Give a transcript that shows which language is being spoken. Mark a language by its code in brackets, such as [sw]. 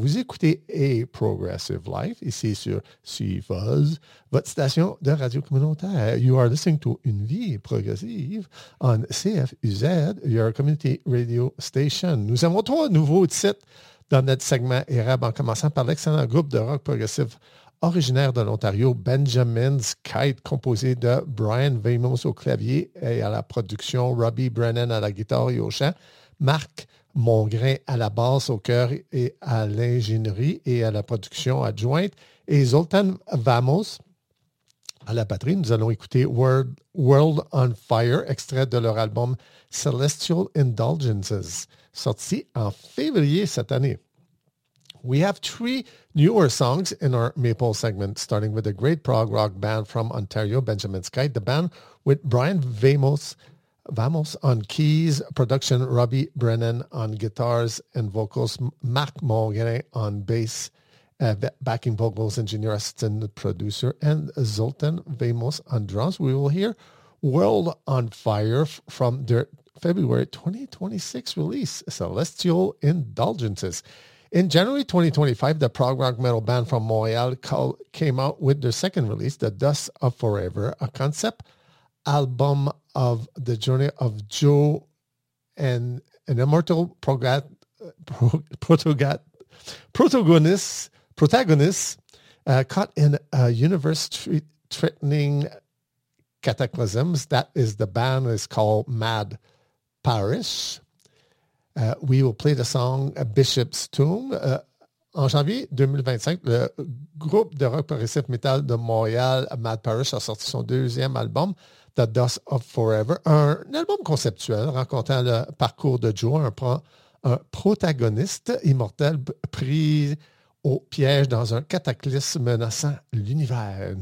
[fr] Vous écoutez A Progressive Life ici sur CFuzz, votre station de radio communautaire. [en] You are listening to Une Vie Progressive on CFUZ, your community radio station. [fr] Nous avons trois nouveaux titres dans notre segment ERAB, en commençant par l'excellent groupe de rock progressif originaire de l'Ontario, Benjamin's Kite, composé de Brian Vamos au clavier et à la production, Robbie Brennan à la guitare et au chant, Marc Mongrain à la basse, au chœur et à l'ingénierie et à la production adjointe, et Zoltan Vamos à la batterie. Nous allons écouter World on Fire, extrait de leur album Celestial Indulgences, sorti en février cette année. [en] We have three newer songs in our Maple segment, starting with a great prog rock band from Ontario, Benjamin's Kite, the band with Brian Vamos on keys, production Robbie Brennan on guitars and vocals, Marc Mongrain on bass, backing vocals, engineer assistant producer, and Zoltan Vamos on drums. We will hear World on Fire from their February 2026 release, Celestial Indulgences. In January 2025, the prog rock metal band from Montreal came out with their second release, The Dust of Forever, a concept album of the journey of Joe and an immortal protagonist caught in a universe-threatening cataclysms. That is, the band is called Mad Parish. We will play the song Bishop's Tomb. [fr] En janvier 2025, le groupe de rock progressif metal de Montréal, Mad Parish, a sorti son deuxième album, The Dust of Forever, un album conceptuel racontant le parcours de Joe, un protagoniste immortel pris au piège dans un cataclysme menaçant l'univers.